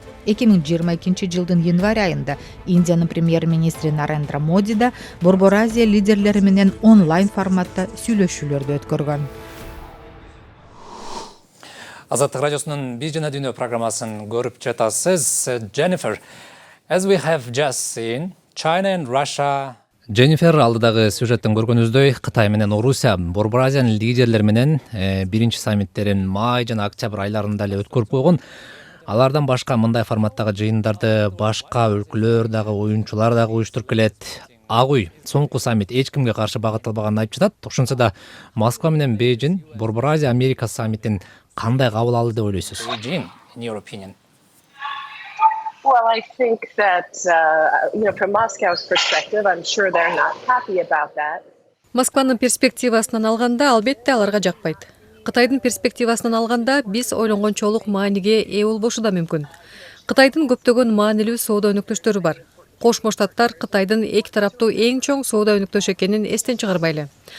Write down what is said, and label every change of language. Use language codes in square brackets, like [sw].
[ky] 2022 жылдын январь айында Индиянын премьер-министри Нарендра Моди да Борбор Азия лидерлери менен онлайн форматта сүйлөшүүлөрдү өткөргөн. Азаттык радиосунун Биз жана дүйнө программасын көрүп жатасыз. [en] Jennifer, as we have just seen, China and Russia... [ky] Jennifer, алдыдагы сюжеттен көргөнүбүздөй, Кытай менен Орусия Борбор Азиянын лидерлери менен биринчи саммиттерин май жана октябрь айларында эле өткөрүп койгон. Алардан башка мындай форматтагы жыйындарды башка өлкөлөр дагы, оюнчулар дагы уюштуруп келет. Ак үй соңку саммит эч кимге каршы багытталбаганын айтып жатат. Ошонсо да Москва менен Бейжин Борбор Азия Америка саммитин кандай кабыл алды деп ойлойсуз? [en] In your opinion? Well, I think that, from Moscow's perspective, I'm sure they're not happy about that. [ky] Москванын перспективасынан алганда, албетте аларга жакпайт. Кытайдын перспективасынан алганда, биз ойлонгончолук мааниге ээ болбошу да мүмкүн. Кытайдын көптөгөн маанилүү соода өнөктөштөрү бар. Кошмо Штаттар Кытайдын эки тараптуу эң чоң соода өнөктөшү экенин эстен чыгарбайлы.